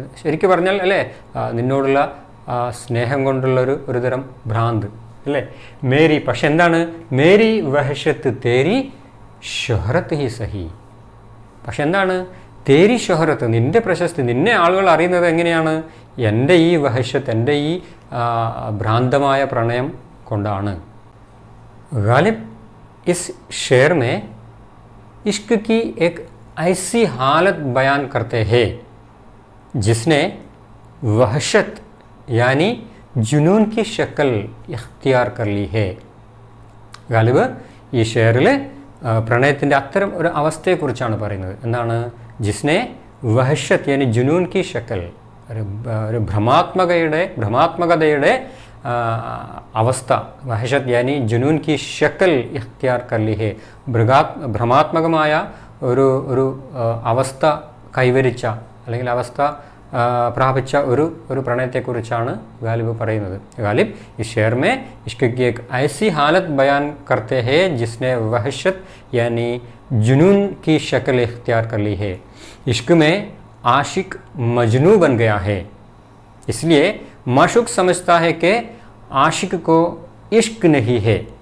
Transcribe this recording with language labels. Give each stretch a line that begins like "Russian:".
Malayalam: ശരിക്കും പറഞ്ഞാൽ അല്ലേ, നിന്നോടുള്ള സ്നേഹം കൊണ്ടുള്ളൊരു ഒരുതരം ഭ്രാന്ത് അല്ലേ. മേരി, പക്ഷെ എന്താണ്?
Hindi: മേരി വഹഷത്ത് തേരി ഷൊഹറത്ത് ഹി സഹി.
Malayalam: പക്ഷെ എന്താണ്? തേരി ഷൊഹറത്ത്, നിൻ്റെ പ്രശസ്തി, നിന്നെ ആളുകൾ അറിയുന്നത് എങ്ങനെയാണ്? എൻ്റെ ഈ വഹഷത്ത്, എൻ്റെ ഈ ഭ്രാന്തമായ പ്രണയം കൊണ്ടാണ്.
Hindi: ഗാലിബ് ഇസ് ഷേർ മേ ഇഷ്ക് की एक ऐसी हालत बयान करते हैं जिसने वहशत यानी जुनून की शक्ल इख्तियार कर ली है.
Malayalam: ഗാലിബ് ഈ ഷെയറിൽ പ്രണയത്തിൻ്റെ അത്തരം ഒരു അവസ്ഥയെക്കുറിച്ചാണ് പറയുന്നത്. എന്താണ്?
Hindi: ജിസ്നെ വഹഷത്ത് യാനി ജുനൂൻ കി ഷക്കൽ,
Malayalam: ഒരു ഭ്രമാത്മകതയുടെ അവസ്ഥ.
Hindi: വഹഷത്ത് യാനി ജുനൂൻ കി ഷക്കൽ ഇഖ്തിയാർ കർ ലി ഹെ,
Malayalam: ഭ്രമാത്മകമായ ഒരു അവസ്ഥ കൈവരിച്ച അല്ലെങ്കിൽ അവസ്ഥ പ്രാപിച്ച ഒരു പ്രണയത്തെക്കുറിച്ചാണ് ഗാലിബ് പറയുന്നത്.
Hindi: ഗാലിബ് इस शेर में इश्क की एक ऐसी हालत बयान करते हैं जिसने वहशत यानी जुनून की शक्ल इख्तियार कर ली है. इश्क में आशिक मजनू बन गया है, इसलिए माशूक समझता है कि आशिक को इश्क नहीं है.